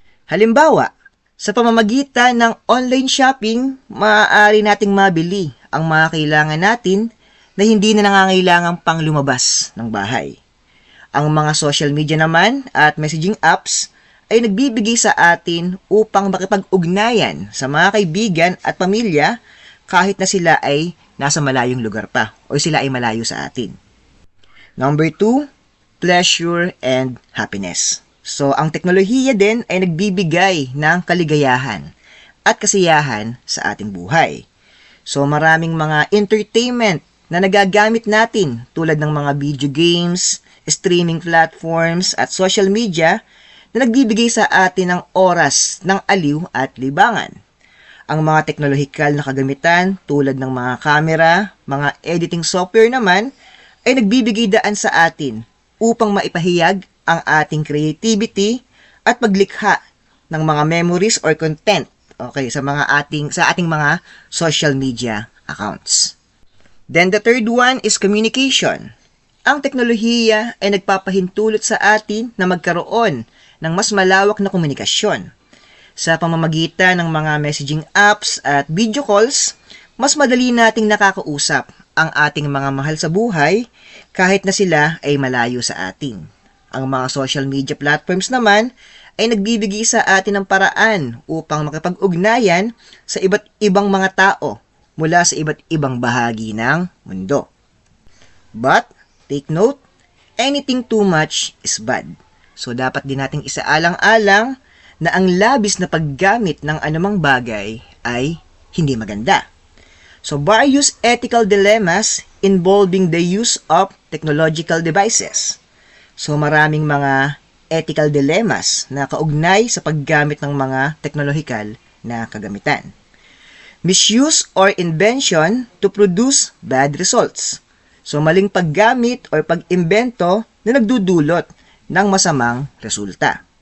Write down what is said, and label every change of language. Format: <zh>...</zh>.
<tl>Halimbawa, sa pamamagitan ng online shopping, maaari nating mabili ang mga kailangan natin na hindi na nangangailangan pang lumabas ng bahay. Ang mga social media naman at messaging apps ay nagbibigay sa atin upang makipag-ugnayan sa mga kaibigan at pamilya kahit na sila ay nasa malayong lugar pa o sila ay malayo sa atin.</tl> <en>Number 2, pleasure and happiness.</en> <tl>So, ang teknolohiya din ay nagbibigay ng kaligayahan at kasiyahan sa ating buhay. So, maraming mga entertainment na nagagamit natin tulad ng mga video games, streaming platforms at social media na nagbibigay sa atin ng oras ng aliw at libangan. Ang mga teknolohikal na kagamitan tulad ng mga camera, mga editing software naman ay nagbibigay daan sa atin upang maipahayag ang ating creativity at paglikha ng mga memories or content sa ating mga social media accounts.</tl> <en>Then the third one is communication.</en> <tl>Ang teknolohiya ay nagpapahintulot sa atin na magkaroon ng mas malawak na komunikasyon. Sa pamamagitan ng mga messaging apps at video calls, mas madali nating nakakausap ang ating mga mahal sa buhay kahit na sila ay malayo sa atin. Ang mga social media platforms naman ay nagbibigay sa atin ng paraan upang makipag-ugnayan sa iba't ibang mga tao mula sa iba't ibang bahagi ng mundo.</tl> <en>But, take note, anything too much is bad.</en> <tl>So, dapat din nating isaalang-alang na ang labis na paggamit ng anumang bagay ay hindi maganda.</tl> <en>So, various ethical dilemmas involving the use of technological devices.</en> <tl>So, maraming mga ethical dilemmas na kaugnay sa paggamit ng mga teknolohikal na kagamitan.</tl> <en>Misuse or invention to produce bad results.</en> <tl>So, maling paggamit or pag-imbento na nagdudulot ng masamang resulta.</tl>